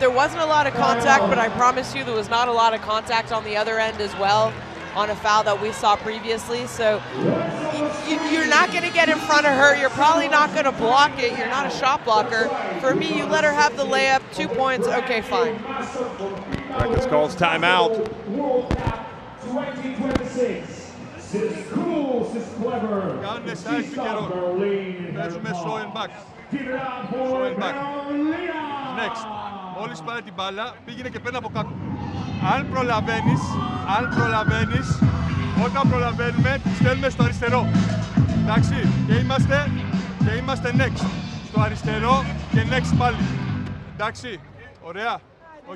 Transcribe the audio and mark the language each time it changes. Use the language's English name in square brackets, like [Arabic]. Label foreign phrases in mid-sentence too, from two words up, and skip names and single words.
[English] There wasn't a lot of contact, but I promise you there was not a lot of contact on the other end as well on a foul that we saw previously. So you're not going to get in front of her. You're probably not going to block it. You're not a shot blocker. For me, you let her have the layup, 2 points, okay, fine. Records calls timeout. World Cup 2026. [Greek] Κάνουν side του καιρό. Παίζουμε [English] show and back. Show and back. Next. [Greek] Μόλις πάρε την μπάλα, πήγαινε και παίρνει από κάτω. Αν προλαβαίνεις, όταν προλαβαίνουμε, στέλνουμε στο αριστερό. Εντάξει, και είμαστε next. Στο αριστερό και next πάλι. Εντάξει, ωραία. Οκ.